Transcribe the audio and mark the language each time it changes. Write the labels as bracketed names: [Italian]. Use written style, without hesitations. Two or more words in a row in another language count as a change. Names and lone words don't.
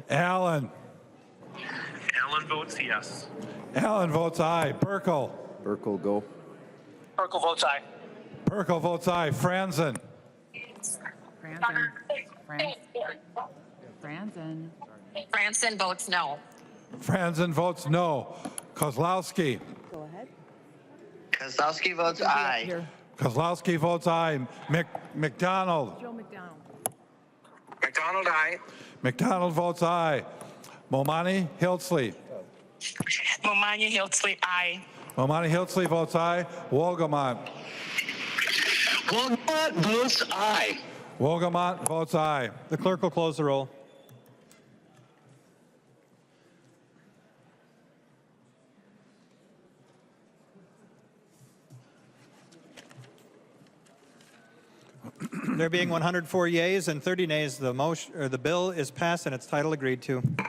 [English] Allen. Allen votes yes. Allen votes aye. Burkle. Burkle, go. Perkle votes aye. Burkle votes aye. Franzen. Franzen votes no. Franzen votes no. Kozlowski. Go ahead. Kozlowski votes aye. Kozlowski votes aye. McDonald. Joe McDonald. McDonald, aye. McDonald votes aye. Momani Hiltzley. Momani Hiltzley, aye. Momani Hiltzley votes aye. Wolgamont. Wolgamont votes aye. Wolgamont votes aye. The clerk will close the roll. There being 104 yeas and 30 nays, the bill is passed and its title agreed to.